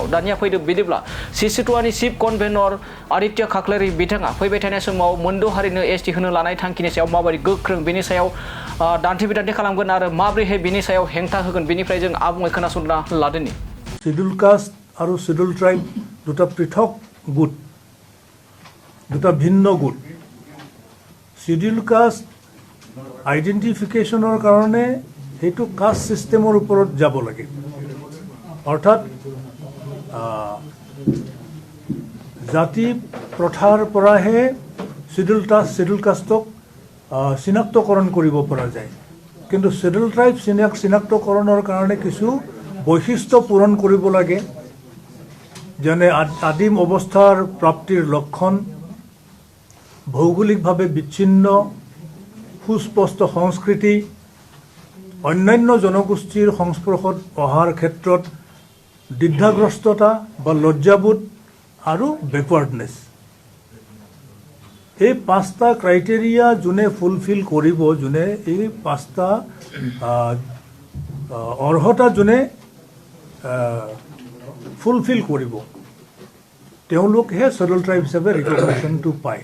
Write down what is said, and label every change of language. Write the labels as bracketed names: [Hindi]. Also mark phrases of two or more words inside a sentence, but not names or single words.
[Bodo] दानिया फैदो बिदिब्ला Cctoaनि चिफ कनभेनर आदित्य खाख्लारि बिथाङा फैबाय थानाय समाव मोनद' हारिनो एसटि होनो लानाय थांखिनि सायाव माबोरै गोख्रों बेनि सायाव दान्थे-बिदान्थे खालामगोन आरो माबोरैहाय बेनि सायाव हेंथा होगोन बेनिफ्राय जों आबुङै खोनासंना लादोनि। [English] scheduled caste [Assamese] और [English] scheduled tribe [Assamese] দুটা পৃথক গোট, দুটা ভিন্ন গোট। [English] scheduled caste identification [Assamese] কাৰণে হেতু [English] caste system [Assamese] ওপৰ যাব লাগে। অৰ্থাৎ জাতি প্ৰথাৰ পৰাহে [English] scheduled caste [Assamese] চিনাক্তকৰণ কৰিব পৰা যায়। কিন্তু [English] scheduled tribe [Assamese] চিনাক্তকৰণৰ কাৰণে কিছু বৈশিষ্ট্য পূৰণ কৰিব লাগে, যেনে আদিম অৱস্থাৰ প্ৰাপ্তিৰ লক্ষণ, ভৌগোলিকভাৱে বিচ্ছিন্ন সুস্পষ্ট সংস্কৃতি, অন্যান্য জনগোষ্ঠীৰ সংস্পৰ্শত অহাৰ ক্ষেত্ৰত দ্বিধাগ্ৰস্ততা বা লজ্জাবোধ আৰু বেকৱাৰ্ডনেছ, এই 5টা ক্রাইটেরিয়া যোনে ফুলফিল কৰিব, যোনে এই 5টা অৰ্হতা যোনে ফুলফিল কৰিব তেওঁলোকহে [English] scheduled tribe [Assamese] হিচাপে ৰিকগনিশ্যনটো পায়।